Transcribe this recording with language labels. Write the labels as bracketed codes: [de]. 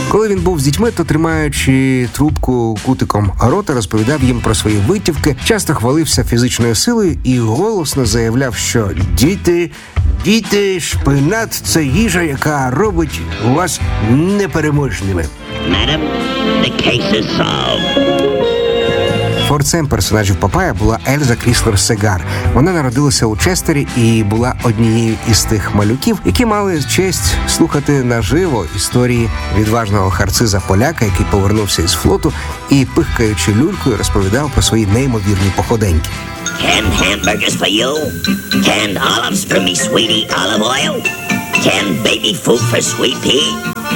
[uk] Він був з дітьми, то тримаючи трубку кутиком рота, розповідав їм про свої витівки, часто хвалився фізичною силою і голосно заявляв, що діти, шпинат – це їжа, яка робить вас непереможними. [en] Madam, the case is solved. [uk] Творцем персонажів Папая була Ельза Кріслер Сегар. Вона народилася у Честері і була однією із тих малюків, які мали честь слухати наживо історії відважного харциза-поляка, який повернувся із флоту і, пихкаючи люлькою, розповідав про свої неймовірні походеньки. [en] Canned hamburgers for you, canned olives for me, sweetie, olive oil, canned baby food for sweet pea.